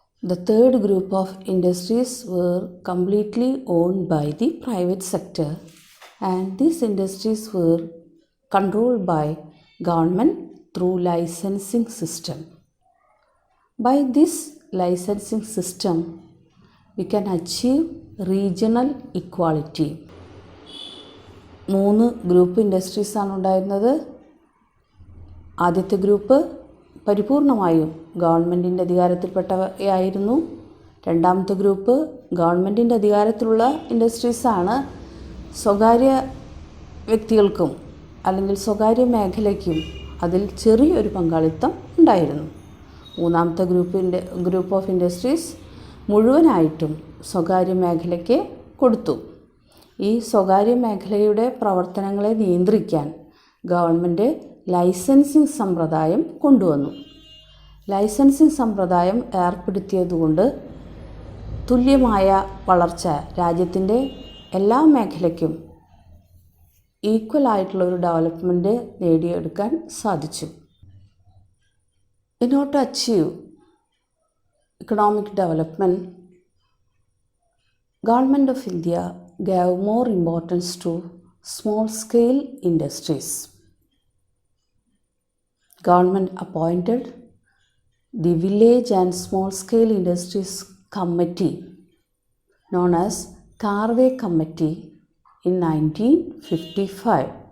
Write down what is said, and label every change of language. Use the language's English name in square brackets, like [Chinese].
[English] The third group of industries were completely owned by the private sector, and these industries were controlled by government through licensing system. By this licensing system, we can achieve regional equality. [Malayalam] 3 group ഇൻഡസ്ട്രീസാണ് ഉണ്ടായിരുന്നത്. ആദ്യത്തെ group പരിപൂർണമായും ഗവൺമെൻറ്റിൻ്റെ അധികാരത്തിൽപ്പെട്ടവയായിരുന്നു. രണ്ടാമത്തെ group ഗവൺമെൻറ്റിൻ്റെ അധികാരത്തിലുള്ള ഇൻഡസ്ട്രീസാണ്. സ്വകാര്യ വ്യക്തികൾക്കും അല്ലെങ്കിൽ സ്വകാര്യ മേഖലയ്ക്കും അതിൽ ചെറിയൊരു പങ്കാളിത്തം ഉണ്ടായിരുന്നു. മൂന്നാമത്തെ ഗ്രൂപ്പ് ഓഫ് ഇൻഡസ്ട്രീസ് മുഴുവനായിട്ടും സ്വകാര്യ മേഖലയ്ക്ക് കൊടുത്തു. ഈ സ്വകാര്യ മേഖലയുടെ പ്രവർത്തനങ്ങളെ നിയന്ത്രിക്കാൻ ഗവൺമെൻറ് ലൈസൻസിങ് സമ്പ്രദായം കൊണ്ടുവന്നു. ലൈസൻസിങ് സമ്പ്രദായം ഏർപ്പെടുത്തിയതുകൊണ്ട് തുല്യമായ വളർച്ച രാജ്യത്തിൻ്റെ എല്ലാ മേഖലയ്ക്കും ഈക്വൽ ആയിട്ടുള്ള ഒരു ഡെവലപ്മെൻറ്റ് നേടിയെടുക്കാൻ സാധിച്ചു. [English] In order to achieve economic development, Government of India gave more importance to small-scale industries. Government appointed the Village and Small-Scale Industries Committee, known as Karve Committee, in 1955.